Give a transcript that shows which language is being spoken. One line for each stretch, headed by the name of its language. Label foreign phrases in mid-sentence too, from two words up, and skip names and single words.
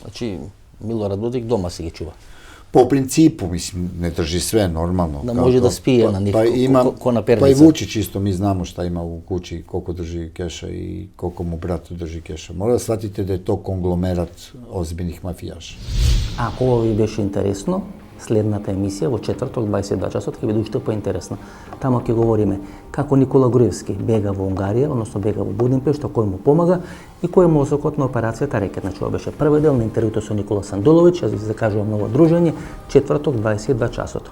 Serbian: Znači, Milorad Dodik doma si ga čuva? Po principu, mislim, ne drži sve normalno. Da može da spije na njih, ko na pernica. Pa i Vučić isto, mi znamo šta ima u kući, koliko drži keša i koliko mu brat drži keša. Mora da shvatite da je to konglomerat ozbiljnih mafijaša.
Macedonian: Ако ова ви беше интересно, следната емисија во четврток 22 часот ќе биде уште поинтересна. Тамо ќе говориме како Никола Груевски бега во Унгарија, односно бега во Будимпешта, кој му помага и кој е мозокот на операцијата Рекет. Значи, ова беше првиот дел на интервјуто со Никола Сандуловиќ, јас ви закажувам ново дружење, четврток 22 часот.